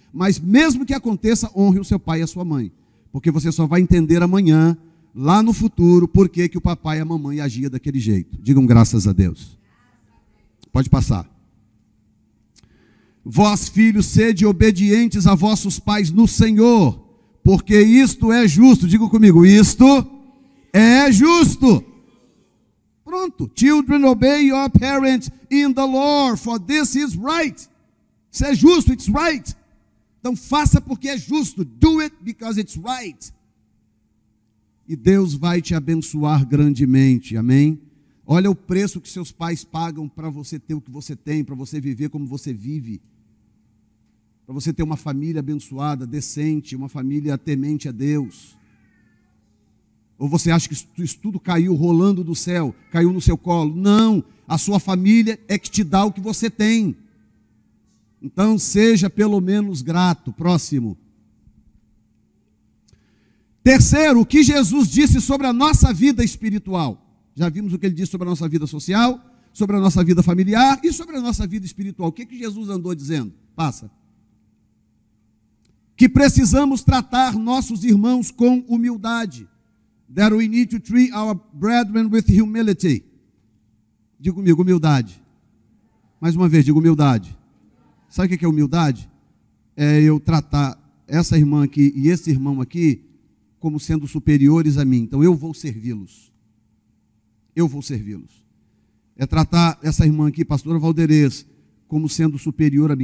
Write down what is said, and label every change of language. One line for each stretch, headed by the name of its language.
Portuguese: Mas mesmo que aconteça, honre o seu pai e a sua mãe. Porque você só vai entender amanhã, lá no futuro, por que o papai e a mamãe agiam daquele jeito. Digam graças a Deus. Pode passar. Vós, filhos, sede obedientes a vossos pais no Senhor, porque isto é justo. Diga comigo, isto é justo. Pronto.
English: Children, obey your parents in the Lord, for this is right.
Portuguese: Isso é justo,
English: it's right.
Portuguese: Então faça porque é justo.
English: Do it because it's right.
Portuguese: E Deus vai te abençoar grandemente, amém? Olha o preço que seus pais pagam para você ter o que você tem, para você viver como você vive. Para você ter uma família abençoada, decente, uma família temente a Deus. Ou você acha que isso tudo caiu rolando do céu, caiu no seu colo? Não, a sua família é que te dá o que você tem. Então seja pelo menos grato. Próximo. Terceiro, o que Jesus disse sobre a nossa vida espiritual. Já vimos o que ele disse sobre a nossa vida social, sobre a nossa vida familiar e sobre a nossa vida espiritual. O que Jesus andou dizendo? Passa. Que precisamos tratar nossos irmãos com humildade.
English: That we need to treat our brethren with humility.
Portuguese: Diga comigo, humildade. Mais uma vez, diga humildade. Sabe o que é humildade? É eu tratar essa irmã aqui e esse irmão aqui como sendo superiores a mim. Então eu vou servi-los. Eu vou servi-los. É tratar essa irmã aqui, pastora Valderez, como sendo superior a mim.